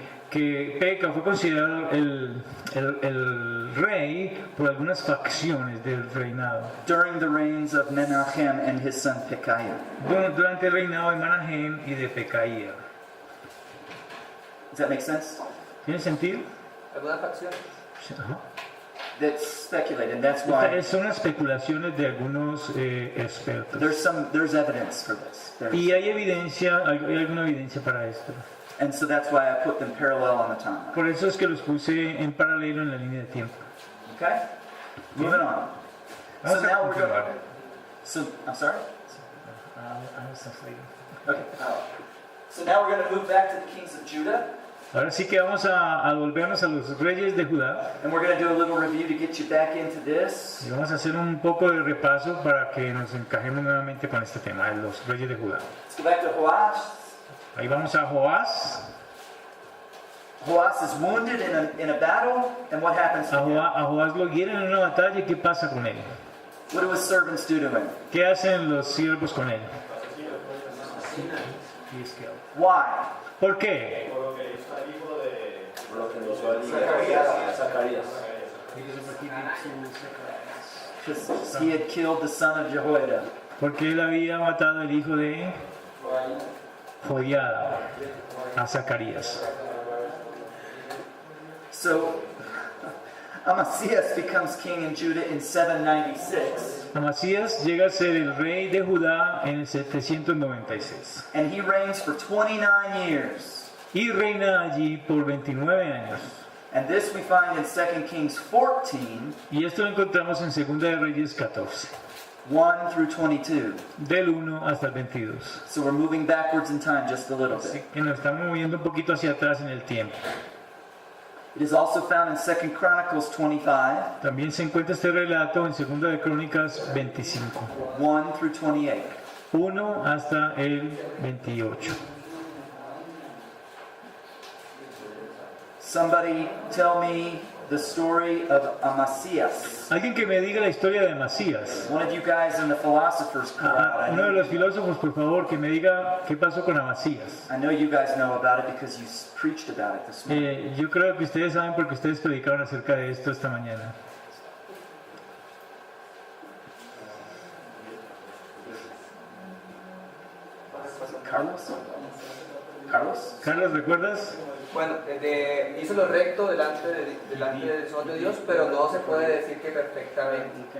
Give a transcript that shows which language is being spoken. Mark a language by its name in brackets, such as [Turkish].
[Spanish] que Peca fue considerado el rey por algunas facciones del reinado [English] During the reigns of Menahem and his son Pekahiah. [Spanish] durante el reinado de Manahem y de Pecaía. [English] Does that make sense? [Spanish] ¿Tiene sentido? ¿Alguna facción? Ajá. [English] That's speculated. That's why [Spanish] Son especulaciones de algunos expertos. [English] there's evidence for this. [Spanish] Y hay alguna evidencia para esto. [English] And so that's why I put them parallel on the timeline. [Spanish] Por eso es que los puse en paralelo en la línea de tiempo. [English] Okay? Moving on. So now we're going. So I'm sorry. Okay. So now we're going to move back to the kings of Judah. [Spanish] Ahora sí que vamos a volvernos a los reyes de Judá [English] And we're going to do a little review to get you back into this. [Spanish] y vamos a hacer un poco de repaso para que nos encajemos nuevamente con este tema de los reyes de Judá. [English] Let's go back to Joash. [Spanish] Ahí vamos a Joás. [English] Joash is wounded in a battle, and what happens to him? [Spanish] A Joás lo hieren en una batalla y ¿qué pasa con él? [English] What do his servants do to him? [Spanish] ¿Qué hacen los siervos con él? [English] Why? [Spanish] ¿Por qué? [English] Because he had killed the son of Jehoiada. [Spanish] Porque él había matado al hijo de Joiada, a Zacarías. [English] So Amasias becomes king in Judah in 796, [Spanish] Amasías llega a ser el rey de Judá en el 796 [English] and he reigns for 29 years. [Spanish] y reina allí por 29 años. [English] And this we find in 2 Kings 14, [Spanish] Y esto lo encontramos en 2 de Reyes 14, [English] 1 through 22. [Spanish] del 1 hasta el 22. [English] So we're moving backwards in time just a little [Spanish] Así [English] bit. [Spanish] que nos estamos moviendo un poquito hacia atrás en el tiempo. [English] It is also found in 2 Chronicles 25, [Spanish] También se encuentra este relato en 2 de Crónicas 25, [English] 1 through 28. [Spanish] 1 hasta el 28. [English] Somebody tell me the story of Amasias. [Spanish] Alguien que me diga la historia de Amasías. [English] One of you guys in the philosophers crowd. [Spanish] Uno de los filósofos, por favor, que me diga qué pasó con Amasías. [English] I know you guys know about it because you preached about it this morning. [Spanish] Yo creo que ustedes saben porque ustedes predicaron acerca de esto esta mañana. Carlos? Carlos? Carlos, ¿recuerdas? Bueno, hizo lo recto delante del Señor de Dios, pero no se puede decir que perfectamente.